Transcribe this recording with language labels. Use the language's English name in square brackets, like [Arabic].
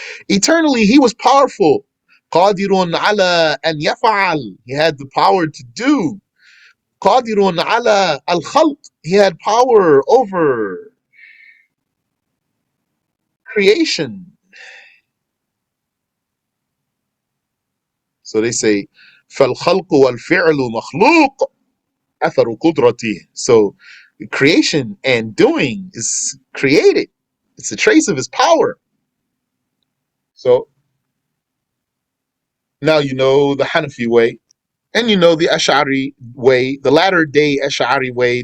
[English] Eternally, He was powerful. [Arabic] Qadirun ala an yaf'al. [English] He had the power to do. [Arabic] Qadirun ala al-khalq. [English] He had power over creation. So they say, [Arabic] فَالْخَلْقُ وَالْفِعْلُ مَخْلُوقٌ أَثَرُ قُدْرَتِهِ. [English] So creation and doing is created. It's a trace of His power. So now you know the Hanafi way, and you know the Ash'ari way, the latter day Ash'ari way.